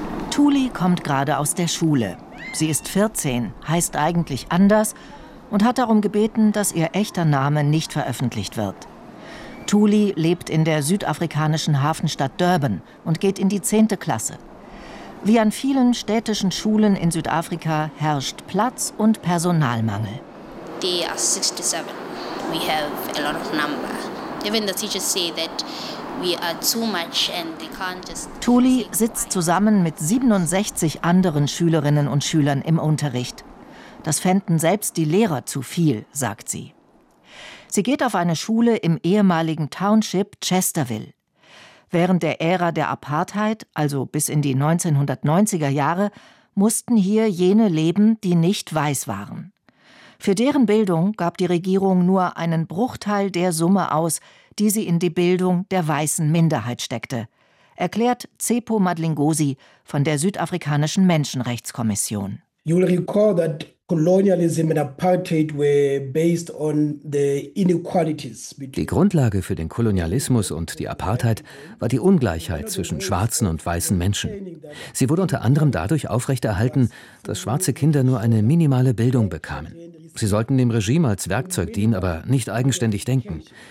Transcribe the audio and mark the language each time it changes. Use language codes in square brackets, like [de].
[de] Thuli kommt gerade aus der Schule. Sie ist 14, heißt eigentlich anders und hat darum gebeten, dass ihr echter Name nicht veröffentlicht wird. Thuli lebt in der südafrikanischen Hafenstadt Durban und geht in die 10. Klasse. Wie an vielen städtischen Schulen in Südafrika herrscht Platz- und Personalmangel. [en] They are 67. We have a lot of number. Even the teachers say that we are too much and they can't just. [de] Thuli sitzt zusammen mit 67 anderen Schülerinnen und Schülern im Unterricht. Das fänden selbst die Lehrer zu viel, sagt sie. Sie geht auf eine Schule im ehemaligen Township Chesterville. Während der Ära der Apartheid, also bis in die 1990er Jahre, mussten hier jene leben, die nicht weiß waren. Für deren Bildung gab die Regierung nur einen Bruchteil der Summe aus, die sie in die Bildung der weißen Minderheit steckte, erklärt Tsepo Madlingozi von der Südafrikanischen Menschenrechtskommission. [en] You will recall that colonialism and apartheid were based on the inequalities. [de] Die Grundlage für den Kolonialismus und die Apartheid war die Ungleichheit zwischen schwarzen und weißen Menschen. Sie wurde unter anderem dadurch aufrechterhalten, dass schwarze Kinder nur eine minimale Bildung bekamen. Sie sollten dem Regime als Werkzeug dienen, aber nicht eigenständig denken.